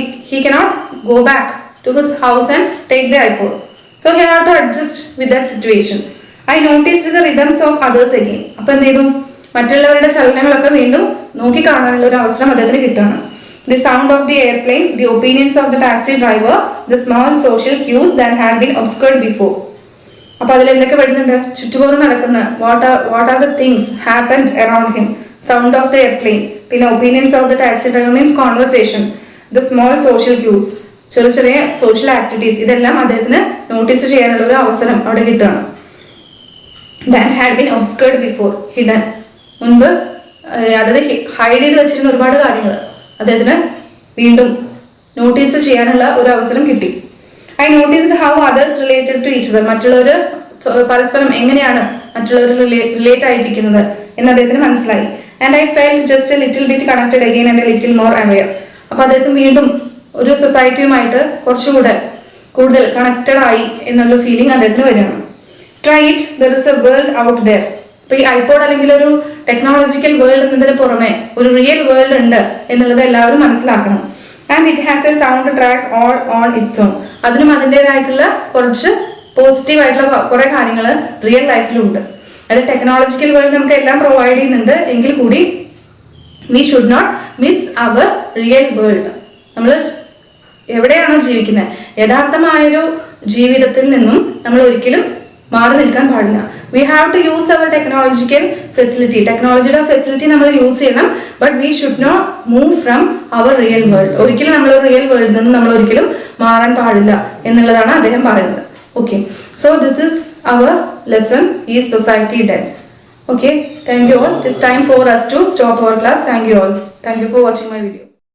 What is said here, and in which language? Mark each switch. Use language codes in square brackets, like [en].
[en] He cannot go back to his house and take the iPod. So he had to adjust with that situation. I noticed the rhythms of others again. [ml] അപ്പോൾ എന്ത് ചെയ്തു? മറ്റുള്ളവരുടെ ചലനങ്ങളൊക്കെ വീണ്ടും നോക്കി കാണാനുള്ള ഒരു അവസരം അദ്ദേഹത്തിന് കിട്ടുകയാണ്. [en] The sound of the airplane, the opinions of the taxi driver, the small social cues that had been obscured before. [ml] അപ്പോൾ അതിൽ എന്തൊക്കെ വരുന്നുണ്ട്? ചുറ്റുപാടും നടക്കുന്ന [en] what are the things happened around him. Sound of the airplane, പിന്നെ opinions of the taxi driver means conversation, the small social cues, [ml] ചെറിയ social activities, ഇതെല്ലാം അദ്ദേഹത്തിന് നോട്ടീസ് ചെയ്യാനുള്ള ഒരു അവസരം അവിടെ കിട്ടുകയാണ്. [en] That had been obscured before, hidden. [ml] മുൻപ് അതായത് ഹൈഡ് ചെയ്ത് വെച്ചിരുന്ന ഒരുപാട് കാര്യങ്ങൾ അദ്ദേഹത്തിന് വീണ്ടും നോട്ടീസ് ചെയ്യാനുള്ള ഒരു അവസരം കിട്ടി. [en] I noticed how others related to each other. [ml] മറ്റുള്ളവർ പരസ്പരം എങ്ങനെയാണ് മറ്റുള്ളവർ റിലേറ്റ് ആയിട്ടിരിക്കുന്നത് എന്ന് അദ്ദേഹത്തിന് മനസ്സിലായി. [en] And I felt just a little bit connected again and a little more aware. [ml] അപ്പോൾ അദ്ദേഹത്തിന് വീണ്ടും ഒരു സൊസൈറ്റിയുമായിട്ട് കൂടുതൽ കണക്റ്റഡ് ആയി എന്നുള്ള ഫീലിംഗ് അദ്ദേഹത്തിന് വരികയാണ്. [en] Try it, there is a world out there. [ml] അപ്പോൾ ഈ ഐപോഡ് അല്ലെങ്കിൽ ഒരു ടെക്നോളജിക്കൽ വേൾഡ് എന്നതിന് പുറമെ ഒരു റിയൽ വേൾഡ് ഉണ്ട് എന്നുള്ളത് എല്ലാവരും മനസ്സിലാക്കണം. [en] And it has a sound track all on its own. [ml] അതിനും അതിൻ്റെതായിട്ടുള്ള കുറച്ച് പോസിറ്റീവായിട്ടുള്ള കുറേ കാര്യങ്ങൾ റിയൽ ലൈഫിലുണ്ട്. അത് ടെക്നോളജിക്കൽ വേൾഡ് നമുക്ക് എല്ലാം പ്രൊവൈഡ് ചെയ്യുന്നുണ്ട് എങ്കിൽ കൂടി [en] We should not miss our real world. [ml] നമ്മൾ എവിടെയാണോ ജീവിക്കുന്നത്, യഥാർത്ഥമായൊരു ജീവിതത്തിൽ നിന്നും നമ്മൾ ഒരിക്കലും മാറി നിൽക്കാൻ പാടില്ല. [en] We have to use our technological facility. [ml] ടെക്നോളജിയുടെ ഫെസിലിറ്റി നമ്മൾ യൂസ് ചെയ്യണം. [en] But we should not move from our real world. [ml] ഒരിക്കലും നമ്മൾ റിയൽ വേൾഡിൽ നിന്നും നമ്മൾ ഒരിക്കലും മാറാൻ പാടില്ല എന്നുള്ളതാണ് അദ്ദേഹം പറയുന്നത്. [en] Okay, so this is our lesson, is society dead? Okay, thank you all. It is time for us to stop our class. Thank you all. Thank you for watching my video.